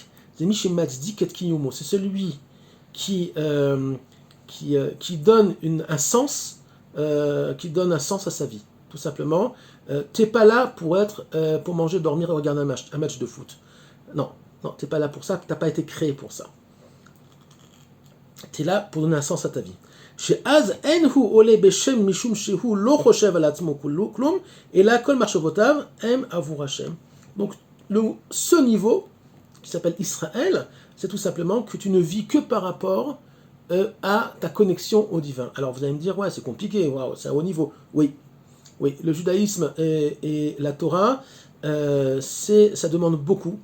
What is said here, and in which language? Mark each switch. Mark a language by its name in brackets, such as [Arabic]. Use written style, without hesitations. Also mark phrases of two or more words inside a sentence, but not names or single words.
[French] C'est [Hebrew] מי שמצדיק את קיומו. [French] C'est celui qui donne un sens à sa vie, tout simplement. T'es pas là pour manger, dormir et regarder un match de foot. Non, t'es pas là pour ça. T'as pas été créé pour ça. T'es là pour donner un sens à ta vie. [Hebrew] שאז אין הוא עולה בשם משום שהוא לא חושב על עצמו כלום, אלא כל מחשבותיו הם עבור השם. [French] Donc, ce niveau, qui s'appelle Israël, c'est tout simplement que tu ne vis que par rapport à ta connexion au divin. Alors vous allez me dire, ouais, c'est compliqué, wow, c'est un haut niveau. Oui, le judaïsme et la Torah, ça demande beaucoup.